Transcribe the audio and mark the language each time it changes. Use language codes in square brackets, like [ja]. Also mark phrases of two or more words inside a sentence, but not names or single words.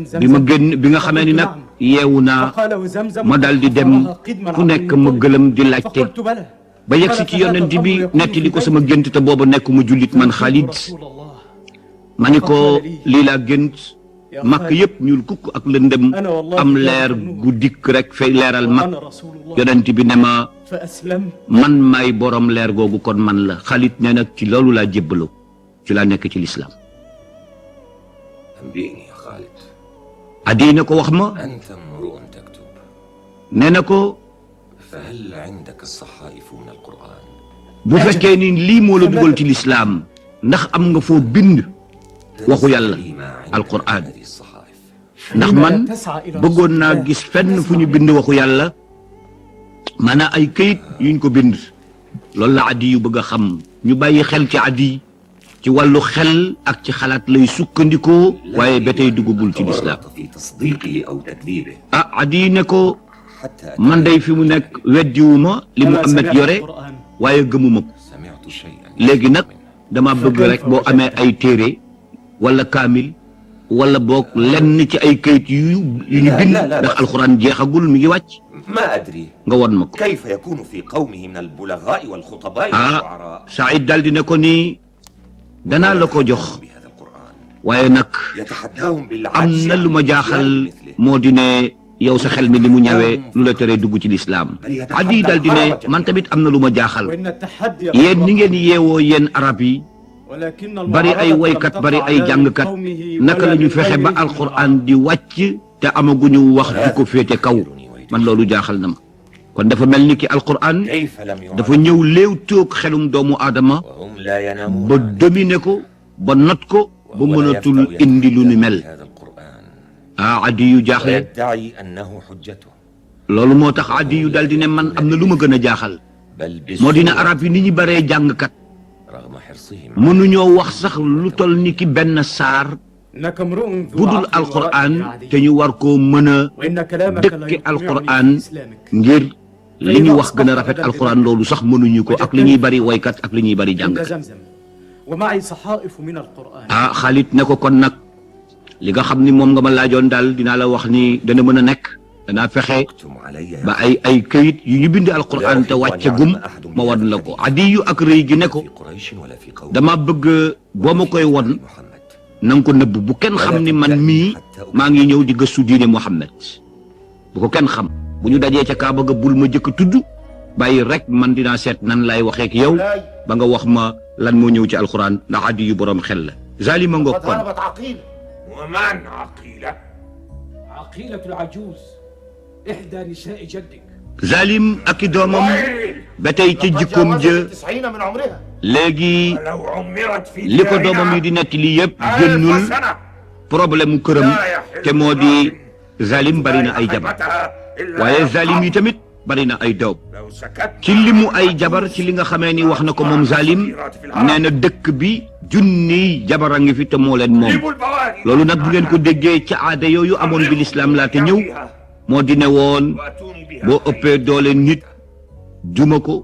[wo] bi ma [ar] زمزم [wo] génn bi nga xamee ni nag yeewu naa [ar] فقال وزمزم [wo] ma dal di dem fu nekk ma gëlëm di laajte [ar] فقلت بلى [wo] ba yegg si ci yonent bi nettali ko sama gént te booba nekk mu jullit man Khalid [ar] رسول الله [wo] ma ni ko lii laa gént màkk yépp ñuul kukk ak lëndëm am leer gu dikk rek fay leeral mag [ar] وأنا رسول الله [wo] yonent bi ne ma [ar] فأسلمت [wo] man maay borom leer googu kon man la Khalid nee nag ci loolu laa jébbaloo ci laa nekk ci lislaam [ar] أنبئني يا خالد [wo] addi na ko wax ma [ar] أنت امرؤ تكتب [wo] nee na ko [ar] فهل عندك الصحائف من القرآن [wo] bu fekkee ni lii moo la dugal ci lislaam ndax am nga foo bind waxu yàlla [ar] لي ما عندك [wo] alquran [ar] من هذه الصحائف [wo] ndax man bëggoon naa gis fenn fu ñu bind waxu yàlla maanaam ay këyit yuñ ko bind loolu la addi yu bëgg a xam ñu bàyyi xel ci addi ci wàllu xel ak ci xalaat lay sukkandikoo waaye ba tey duggagul ci lislaam [ar] تورط في تصديقه أو تكذيبه [wo] ah addi ne ko [ar] حتى [wo] man day fi mu nekk weddiwuma li mu amet yore waaye gëmuma ko [ar] سمعت شيئا [wo] léegi nag dama bëgg rek boo amee ay téere wala kaamil wala boog lenn ci ay kayit yu ñu bind ndax alxuraan jeexagul mi ngi wàcc [ar] ما أدري [wo] nga won ma ko [ar] كيف يكون في قومه من البلغاء والخطباء ah والشعراء [wo] Saïd daal di ne ko nii danaa la ko jox [ar] بهذا القرآن [wo] waaye nag [ar] يتحداهم [wo] am [ar] بالعجز [wo] na lu ma jaaxal moo di ne yow sa xel mi ni mu ñëwee lu la teree dugg ci lislaam addi daal di ne man tamit am na lu ma jaaxal [ar] وإن التحدي [wo] yéen ni ngeen yeewoo yéen arab yi [ar] ولكن [wo] bari ay woykat bari ay jàngkat naka la ñu fexe ba alquran di wàcc te amaguñu wax du ko féete kaw man loolu jaaxal na ma kon dafa mel ni ki alquran [ar] كيف لم [wo] dafa [ar] يعلم [wo] ñëw léew toog xelum doomu aadama [ar] وهم لا ينامون [wo] ba dominer ko ba not ko ba [ar] وهو لا [wo] mënatul [ar] يستطيع [wo] indi lu ni [ar] أن [wo] mel [ar] يفهم هذا القرآن [wo] ah addi yu jaaxle [ar] ويدعي أنه حجته [wo] loolu moo tax addi yu dal di ne man am na lu ma gën a jaaxal [ar] بل [wo] moo dina [ar] بسهولة [wo] arab yi ni ñu baree jàngkat [ar] رغم حرصهم [wo] mënuñoo wax sax lu tol ni ki benn saar [ar] إنك امرؤ ذو [wo] bu dul [ar] عقل [wo] alquran [ar] ورأي عادي. [wo] te ñu war koo mën a [ar] وإن كلامك لا [wo] dëkke [ar] يقنعني [wo] alquran [ar] بإسلامك. [wo] ngir li ñu wax gën a rafet alquran loolu sax mënuñu ko ak li ñuy bari woykat ak li ñuy bari [ar] عند [wo] jàngkat. [ar] زمزم ومعي صحائف من القرآن. [wo] ah Xaalid ne ko kon nag li nga xam ni moom nga ma laajoon daal dinaa la wax ni dana mën a nekk danaa fexe [ar] اكتم علي [wo] ba ay këyit yu ñu bind alquran te wàcce gum ma wan la ko Adiyu ak rëy gi ne ko [ar] في قريش ولا في قوم [wo] dama bëgg boo ma koy won [ar] محمد [wo] na nga ko nëbb bu kenn xam ni man mii maa ngi ñëw di gëstu diine Muhammad bu ko kenn xam bu ñu dajee ca Kaaba ga bul ma jëkk tudd bàyyi rek man dinaa seet nan lay waxee ak yow ba nga wax ma lan moo ñëw ci alquran ndax Adiyu borom xel la. Zalima nga [ar] قد [wo] kon [ar] غلبت عقيل. ومن عقيلة؟ عقيلة العجوز إحدى نساء جدك. [wo] Zalim ak i doomam ba tey ca jikkoom [ar] لقد [wo] ja [ar] جاوزت 90 من عمرها. [wo] léegi [ar] ولو عمرت في [wo] li ko doomam yi di nekk lii yëpp [ar] ألف [wo] génnul [ar] سنة [wo] problème mu këram te moo di Zalim bari na ay jabar waaye Zalim yi tamit bari na ay doom [ar] لو سكت [wo] ci limu ay jabar ci li nga xamee ni wax na ko moom Zalim nee na dëkk bi junniy jabar a ngi fi te moo leen moom loolu nag bu ngeen ko déggee ca aada yooyu amoon bi lislaam laata ñëw moo di ne woon boo ëppee doole nit duma ko